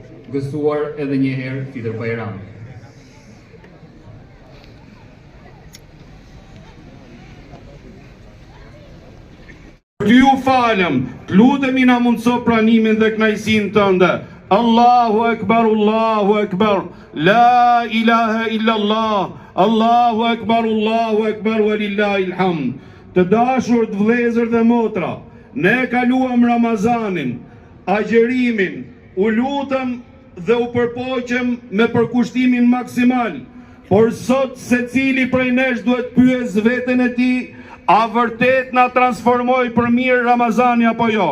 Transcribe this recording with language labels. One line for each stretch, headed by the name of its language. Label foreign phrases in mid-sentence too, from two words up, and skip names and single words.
Albanian: Gëzuar edhe një herë Fitr Bajrami. Ty ju falem, të lutemi na mundso pranimin dhe kënaqësinë tënde.
Arabic: الله أكبر، الله أكبر, لا إله إلا الله، الله أكبر، ولله الحمد.
Albanian: Të dashur të vëllezër dhe motra, ne kaluam Ramazanin, agjerimin, u lutëm dhe u përpoqëm me përkushtimin maksimal, por sot secili prej nesh duhet pyes veten e tij, a vërtet na transformoi për mirë Ramazani apo jo?